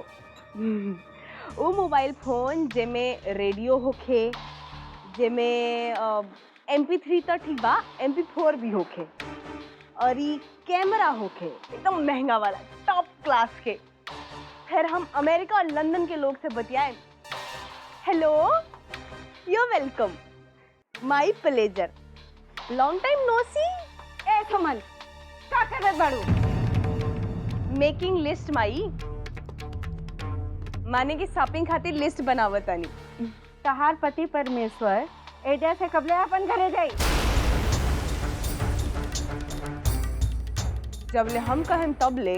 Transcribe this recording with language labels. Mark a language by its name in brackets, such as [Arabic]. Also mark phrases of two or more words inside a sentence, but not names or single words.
[Bhojpuri] वो मोबाइल फोन जेमे रेडियो होखे, जेमे MP3 तो ठीक बा, MP4 भी होखे, और ये कैमरा होखे एकदम महंगा वाला टॉप क्लास के। फिर हम अमेरिका और लंदन के लोग से बतियाए। [English] Hello, you welcome, my pleasure, long time no see. [Bhojpuri] ए सुमन, का करत बाड़ू? [English] making list my, [Bhojpuri] माने की शॉपिंग खातिर लिस्ट बनावतानी। तहार पति परमेश्वर एजा से कबले अपन घरे जाई। जबले हम कहें तब ले